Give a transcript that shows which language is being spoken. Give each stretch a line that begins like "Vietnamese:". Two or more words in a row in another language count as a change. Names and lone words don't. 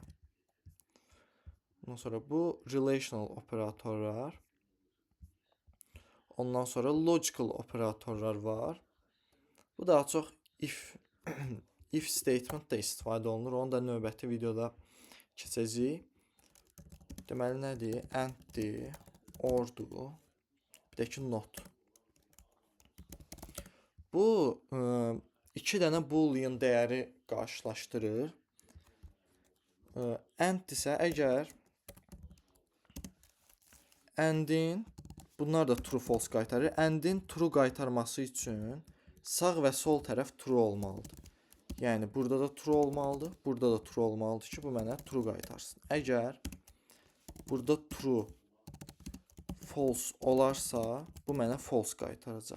Azerbaijani: Ondan sonra bu relational operatorlar. Ondan sonra logical operatorlar var. Bu daha çox
English: if statement
Azerbaijani: da istifadə olunur. Onu da növbəti videoda keçəcəyik. Deməli nədir? And-dir, or-dur, bir də ki not. Bu iki dənə boolean dəyəri qarşılaşdırır. And isə əgər and-in, bunlar da
English: true false
Azerbaijani: qaytarır. And-in true qaytarması üçün sağ və sol tərəf true olmalıdır. Yəni burada da true olmalıdır, burada da true olmalıdır ki, bu mənə true qaytarsın. Əgər burada
English: true false
Azerbaijani: olarsa, bu mənə false qaytaracaq.